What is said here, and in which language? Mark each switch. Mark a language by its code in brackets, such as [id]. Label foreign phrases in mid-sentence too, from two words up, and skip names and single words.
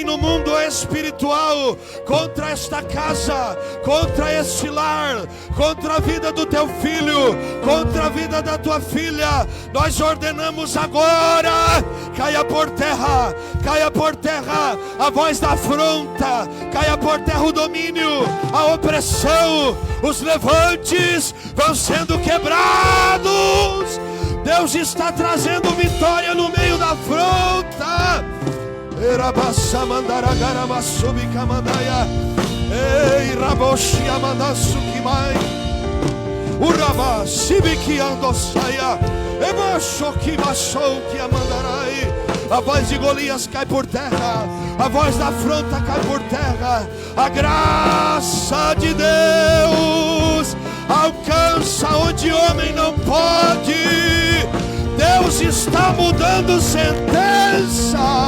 [pt] no mundo espiritual, contra esta casa, contra este lar, contra a vida do teu filho, contra a vida da tua filha, nós ordenamos agora, caia por terra a voz da afronta, caia por terra o domínio, a opressão, os levantes vão sendo quebrados. Deus está trazendo vitória no meio da afronta. Erabassa mandaragara masubi kamandaya. Ei raboshi amandasu kimai. Uraba sibiki andosaya. Ebocho kimashou que amandarai. A voz de Golias cai por terra, a voz da afronta cai por terra. A graça de Deus alcança onde homem não pode. Deus está mudando sentença.